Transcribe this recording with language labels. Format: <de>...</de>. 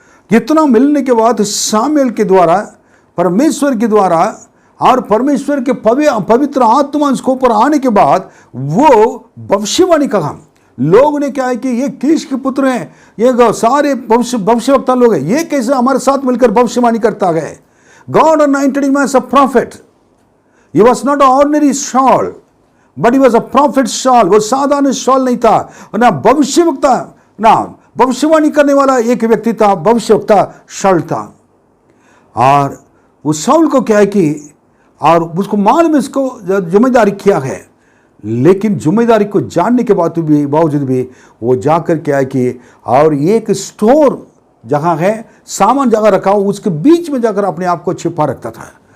<hi>इतना मिलने के बाद शामुएल के द्वारा, परमेश्वर के द्वारा और परमेश्वर के पवित्र आत्मा उसके ऊपर आने के बाद वो भविष्यवाणी कहा। लोग ने क्या है कि ये कीश के पुत्र हैं, ये सारे भविष्यवक्ता लोग हैं, ये कैसे हमारे साथ मिलकर भविष्यवाणी करता है।</hi> <en>God anointed him as a prophet. He was not an ordinary Saul, but he was a prophet Saul.</en> <hi>वो साधारण शाऊल नहीं था, ना भविष्यवक्ता, ना भविष्यवाणी करने वाला एक व्यक्ति था, भविष्यवक्ता शाऊल था। और उस शाऊल को क्या है कि और उसको मालूम में इसको जिम्मेदारी किया है, लेकिन जिम्मेदारी को जानने के बावजूद भी वो जाकर क्या है कि और एक स्टोर जहाँ है, सामान जगह रखा हो, उसके बीच में जाकर अपने आप को छिपा रखता था।</hi>